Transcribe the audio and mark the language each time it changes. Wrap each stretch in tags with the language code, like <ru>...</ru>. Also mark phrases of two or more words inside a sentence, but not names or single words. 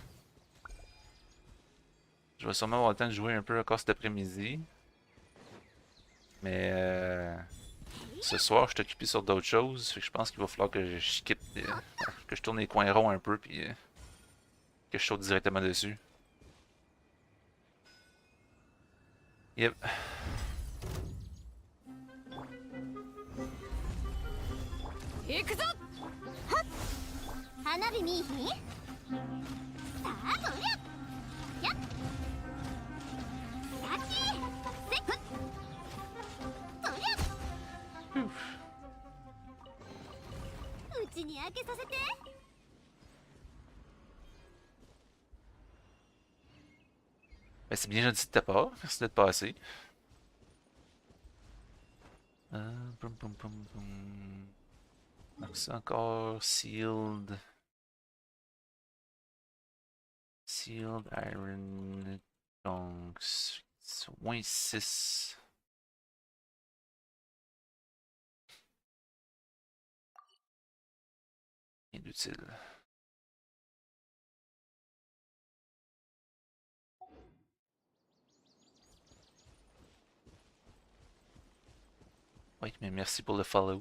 <fr>Je vais sûrement avoir le temps de jouer un peu encore cet après-midi. Mais ce soir, je suis occupé sur d'autres choses, fait que je pense qu'il va falloir que je quitte, que je tourne les coins ronds un peu, puis que je saute directement dessus. Yep.</fr> <ja>行くぞ。花火見いひん？さあどりゃ。やっ。さっき。せっ。どりゃ。うちに開けさせて。</ja> <fr>Ben, c'est bien gentil de ta part, merci d'être passé. Boum, boum, boum, boum. Donc c'est encore sealed.</fr> <en>Sealed iron chunks.</en> <fr>Moins 6. Rien d'utile. Oui, mais merci pour le follow.</fr>